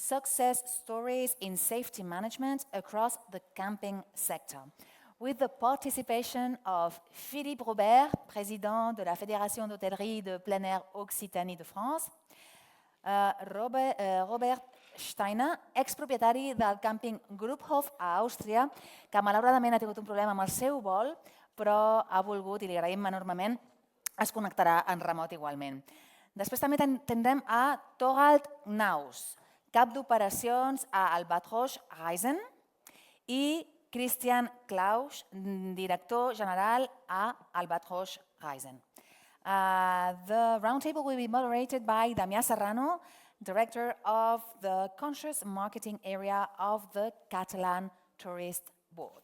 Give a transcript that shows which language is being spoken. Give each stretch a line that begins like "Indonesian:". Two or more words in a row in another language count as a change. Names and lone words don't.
English: success stories in safety management across the camping sector, with the participation of Philippe Robert,
French: président de la Fédération d'hôtellerie de plein air Occitanie de France,
Catalan: Robert Steiner, expropietari del càmping Grubhof a Àustria, que malauradament ha tingut un problema amb el seu vol, però ha volgut, i li agraïm enormement, es connectarà en remot igualment. Després també tindrem a Thorald Knaus, cap d'operacions a Albatross Reisen, i Claus, director general a Albatross Reisen.
English: The roundtable will be moderated by Damià Serrano, director of the Conscious Marketing area of the Catalan Tourist Board.